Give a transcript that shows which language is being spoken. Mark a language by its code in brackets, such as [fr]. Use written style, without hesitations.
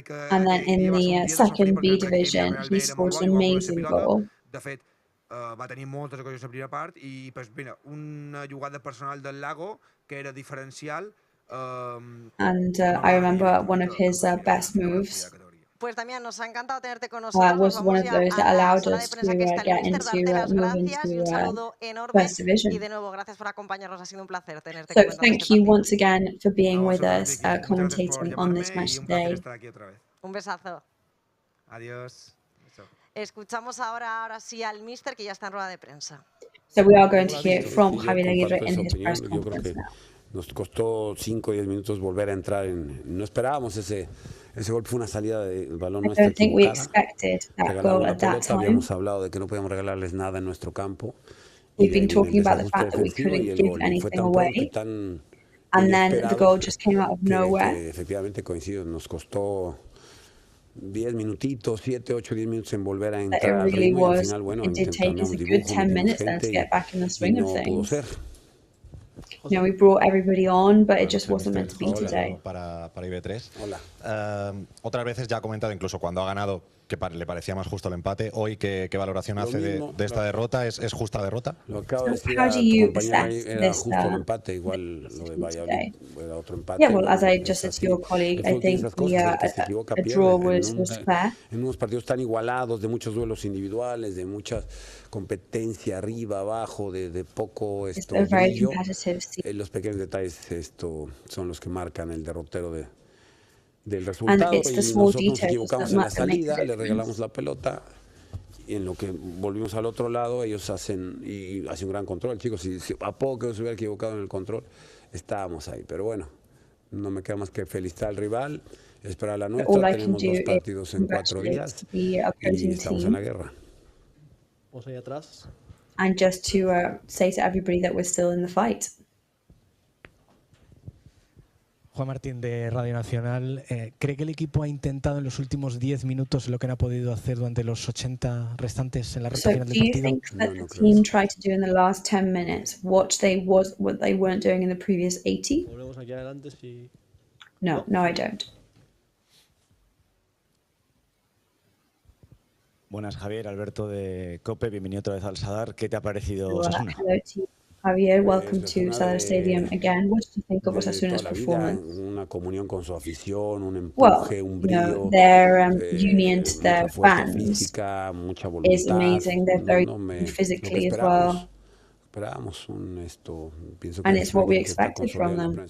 [en] And then in the second B division, he scored an amazing goal. [ca] De fet, va tenir moltes ocasions a primera part i pues, mira, una jugada personal del Lago que era diferencial. [en] And I remember one of his best moves. [es] Pues Damián, nos ha encantado tenerte con nosotros. [en] Was one of those that allowed us to get into move into First Division. [es] Y de nuevo, gracias por acompañarnos. Ha sido un placer tenerte. [en] So thank you once again for being with us, commentating on this match today. [es] Un besazo. Adiós. Escuchamos ahora sí al míster que ya está en rueda de prensa. [en] So we are going to hear from Javier Aguirre in his press conference now. [es] Nos costó 5 o 10 minutos volver a entrar no esperábamos ese gol, fue una salida del balón. [en] I don't think we expected that goal at that time. [es] Habíamos hablado de que no podíamos regalarles nada en nuestro campo. [en] We've been talking about the fact that we couldn't give anything away. And then the goal just came out of nowhere. [es] Efectivamente coincido, nos costó 10 minutitos, 7, 8, 10 minutos en volver a entrar al ritmo y al final, bueno, [en] it did take us a good 10 minutes then to get back in the swing of things. you know, we brought everybody on, but it just wasn't meant to be today. [es] Para IB3. Otras veces ya ha comentado, incluso cuando ha ganado, que le parecía más justo el empate. Hoy, ¿qué valoración hace de esta derrota? ¿Es justa derrota? Lo acabo de decir a tu compañera, era justo el empate, igual lo de Valladolid era otro empate. [en] Yeah, well, as I just said to your colleague, I think a draw was fair. [es] En unos partidos tan igualados, de muchos duelos individuales, de mucha competencia arriba, abajo, de poco brillo, los pequeños detalles son los que marcan el derrotero del resultado. Y nosotros nos equivocamos en la salida, le regalamos la pelota y en lo que volvimos al otro lado ellos hacen un gran control, chicos. Si a poco se hubiera equivocado en el control, estábamos ahí. Pero bueno, no me queda más que felicitar al rival, esperar la nuestra. Tenemos 2 partidos en 4 días y estamos en la guerra. Vamos ahí atrás. [en] And just to say to everybody that we're still in the fight. [es] Juan Martín de Radio Nacional, ¿cree que el equipo ha intentado en los últimos 10 minutos lo que no ha podido hacer durante los 80 restantes en la recta final del partido? [en] Do you think that the team tried to do in the last 10 minutes what they weren't doing in the previous 80? [es] Volvemos aquí adelante si... [en] No, I don't. [es] Buenas, Javier, Alberto de COPE, bienvenido otra vez al Sadar. ¿Qué te ha parecido Osasuna? [en] Javier, welcome to Sadar Stadium again. What did you think of Osasuna's performance? [es] Una comunión con su afición, un empuje, un brillo. [en] Their union to their fans [es] física, mucha voluntad. [en] Is amazing. They're very physically as well. [es] Esperábamos pienso [en] and it's what we expected from them.